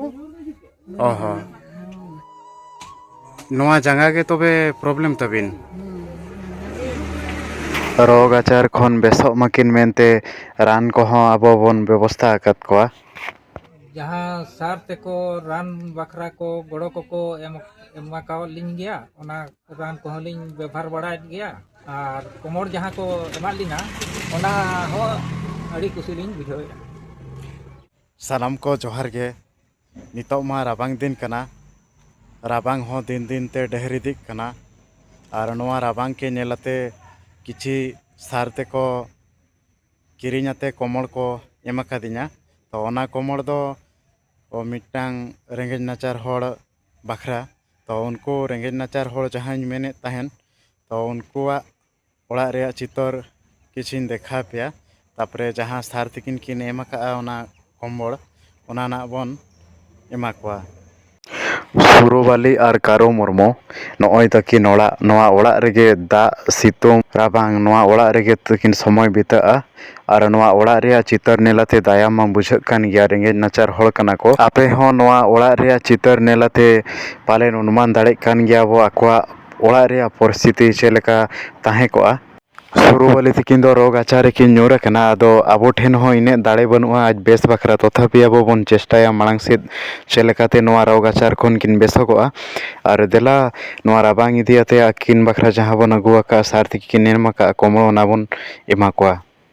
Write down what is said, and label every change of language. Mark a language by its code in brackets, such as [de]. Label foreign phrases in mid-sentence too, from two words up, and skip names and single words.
[sat] ओहो नोआ जंगा के तबे प्रॉब्लम तबिन रोग आचार खन बेसो माकिन मेनते रान को हो अबो बन व्यवस्था आकत कोआ जहाँ सार तेको रान बखरा को गड़ो को एमाकावलिन गया ओना रान को हलिन व्यवहार बड़ायत गया और कोमोर जहाँ को एमालिना ओना हो अड़ी कुसिलिन बुझावेगा सालाम को जोहार गे नितो मा राबांग दिन कना राबांग हो दिन दिन ते डहरी दिक कना और नोआ राबांग के नेलते किछि सारते को किरिኛते कोमल को एमाका दिना तो ओना कोमल दो मिटांग रेंगेज नाचार होड़ बखरा तो उनको रेंगेज नाचार होड़ जहाँ मेने तहन तो उनकुआ ओड़ा रे चितर किछिन देखा पेया तापरे जहाँ सार तिकिन किन एमाका ओना कोमल ओना ना बन एमाकुआ सुरुबाली और कारो मुर्मू नॉय तकिन ओड़ा नोआ ओड़ा रेगे दा सितुंग राबांग नोआ ओड़ा रेगे तकिन समय बिताआ और नोआ ओड़ा रे चितर नेलाते दाया मा बुझाग कान गया रेंगेज नाचार होड़ कना को आपे हो नोआ ओड़ा रे चितर नेलाते पालेन अनुमान दाड़े कान गया बो आकोआ ओड़ा रे परिस्थिति चेलेका ताहे कोआ सुरुबाली तकिन दो रोग आचार किन ᱧᱩᱨ ᱟᱠᱟᱱᱟ ᱟᱫᱚ ᱟᱵᱚ ᱴᱷᱮᱱ ᱦᱚᱸ ᱤᱱᱟᱹᱜ ᱫᱟᱲᱮ ᱵᱟᱹᱱᱩᱜᱼᱟ ᱟᱡ ᱵᱮᱥ ᱵᱟᱠᱷᱨᱟ ᱛᱚᱛᱷᱟᱯᱤ ᱟᱵᱚ ᱵᱚᱱ ᱪᱮᱥᱴᱟᱭᱟ ᱢᱟᱲᱟᱝ ᱥᱮᱫ ᱪᱮᱫ ᱞᱮᱠᱟᱛᱮ ᱱᱚᱣᱟ ᱨᱳᱜᱽ ᱟᱪᱟᱨ ᱠᱷᱚᱱ ᱠᱤᱱ ᱵᱮᱥᱚᱜᱚᱜᱼᱟ ᱟᱨ ᱫᱮᱞᱟ ᱱᱚᱣᱟ ᱨᱟᱵᱟᱝ ᱤᱫᱤᱭᱟᱛᱮ ᱟᱹᱠᱤᱱ ᱵᱟᱠᱷᱨᱟ ᱡᱟᱦᱟᱸ ᱵᱚᱱ ᱟᱹᱜᱩ ᱟᱠᱟᱫ ᱥᱟᱨ ᱛᱮ ᱠᱤᱱ ᱮᱢ ᱟᱠᱟᱫ ᱠᱚᱢᱚ ᱚᱱᱟ ᱵᱚᱱ ᱮᱢᱟ ᱠᱚᱣᱟ